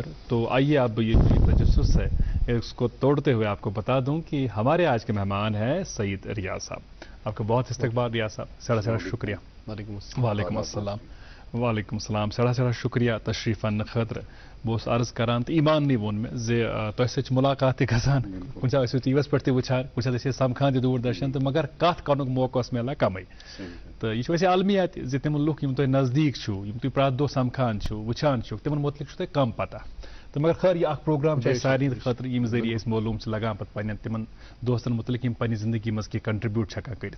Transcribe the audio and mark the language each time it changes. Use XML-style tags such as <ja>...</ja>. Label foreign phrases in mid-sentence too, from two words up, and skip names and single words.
<ur>تو آئیے اب یہ جو تجسس ہے اس کو توڑتے ہوئے آپ کو بتا دوں کہ ہمارے آج کے مہمان ہیں سعید ریاض صاحب. آپ کا بہت استقبال ریاض صاحب,</ur> <ks>سڑا شکریہ.</ks> <ar>وعلیکم السلام. وعلیکم السلام.</ar> <ks>سڑا شکریہ تشریف ان خاطر. بہت عرض کران تو ایمان نہیں وون میں زِ تۄہہِ سۭتۍ چھِ مُلاقات تہِ گژھان, کُنہِ ساتہٕ ٲسِو ٹی وی یس پٮ۪ٹھ تہِ وٕچھان, کُنہِ ساتہٕ ٲسۍ سمکھان تہِ دوٗردرشن تہٕ مگر کتھ کرنُک موقعہٕ اوس مِلان کمٕے. تہٕ یہِ چھُ اَسہِ عالمیہ تہِ زِ تِم لُکھ یِم تۄہہِ نزدیٖک چھِو, یِم تُہۍ پرٛٮ۪تھ دۄہ سمکھان چھِو, وٕچھان چھِو, تِمن متعلق چھُ تۄہہِ کم پتہ. تہٕ مگر خٲر یہِ اکھ پروگرام چھُ اَسہِ سارنٕے خٲطرٕ ییٚمہِ ذٔریعہٕ أسۍ معلوٗم چھِ لگان پتہٕ پننٮ۪ن تِمن دوستن متعلق یِم پننہِ زندگی منٛز کینٛہہ کنٹربیوٗٹ چھِ ہٮ۪کان کٔرِتھ.</ks>